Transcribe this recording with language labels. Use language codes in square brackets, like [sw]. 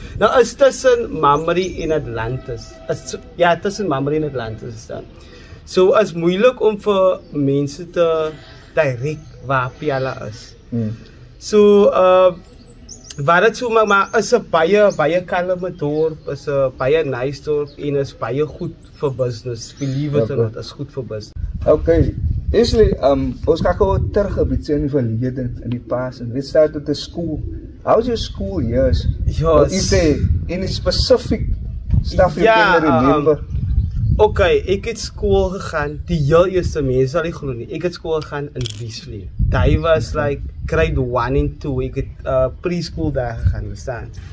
[af] Nou is tussen Mamre en Atlantis. Ja, tussen Mamre en Atlantis staan. So is moeilik om vir mense te direk waar Pella is. So waar dit so maar is 'n baie kalme dorp, is 'n baie nice dorp en is baie goed vir business. [en] Believe it or not, [af] is goed vir business. Okay, Ashley, ons gaan gou terug 'n bietjie in die verlede, in die past, [en] and let's start with the school. How's your school years? What is there any specific stuff you can remember? [af] Okay, ek het skool gegaan, die heel eerste mense sal nie glo nie. Ek het skool gegaan in Wiesvlei. Daai was like grade 1 en 2. Ek het preschool daar gegaan, verstaan.